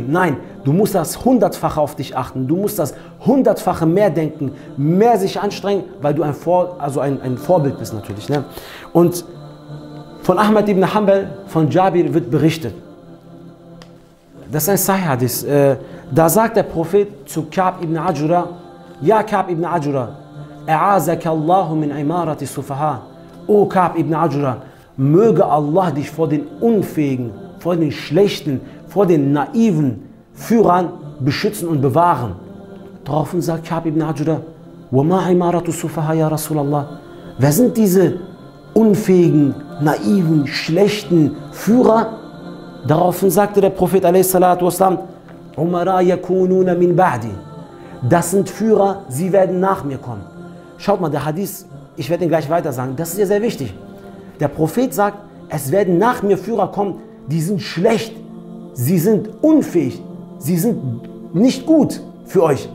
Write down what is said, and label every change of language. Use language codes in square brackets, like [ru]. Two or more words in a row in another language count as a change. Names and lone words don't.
[de] Nein, du musst das Hundertfache auf dich achten. Du musst das Hundertfache mehr denken, mehr sich anstrengen, weil du ein Vorbild bist natürlich. Ne? Und von Ahmad ibn Hanbal, von Jabir wird berichtet. Das ist ein Sahih-Hadith. Da sagt der Prophet zu Ka'b ibn Ajura, [ar] يا كعب بن عجرة أعاذك الله من إمارة السفهاء. [de] O Ka'b ibn Ajura, möge Allah dich vor den Unfähigen, vor den Schlechten, vor den naiven Führern beschützen und bewahren. Daraufhin sagt Ka'b ibn Ajura, [ar] وما إمارة السفهاء يا رسول الله. [de] Wer sind diese unfähigen, naiven, schlechten Führer? Daraufhin sagte der Prophet a.s. [ar] أمراء يكونون من بعدي. [de] Das sind Führer, sie werden nach mir kommen. Schaut mal, der Hadith, ich werde ihn gleich weiter sagen, das ist ja sehr wichtig. Der Prophet sagt, es werden nach mir Führer kommen, die sind schlecht, sie sind unfähig, sie sind nicht gut für euch.